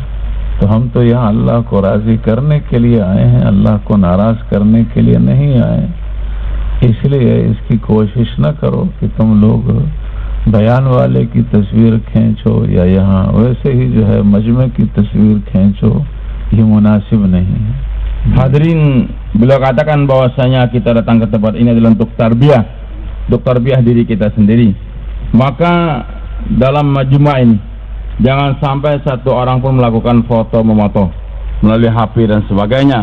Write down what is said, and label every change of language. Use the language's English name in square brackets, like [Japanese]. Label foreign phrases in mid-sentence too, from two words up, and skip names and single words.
[Urdu] تو ہم تو یہاں اللہ کو راضی کرنے کے لیے آئے ہیں، اللہ کو ناراض کرنے کے لیے نہیں آئے. اس لیے اس کی کوشش نہ کرو کہ تم لوگ بیان والے کی تصویر کھینچو، یا یہاں ویسے ہی جو ہے مجمع کی تصویر کھینچو، یہ مناسب نہیں ہے. [Indonesian] Hadirin, beliau katakan bahwasanya kita datang ke tempat ini adalah untuk tarbiyah diri kita sendiri. Maka dalam majma' ini jangan sampai satu orang pun melakukan foto memoto melalui HP dan sebagainya.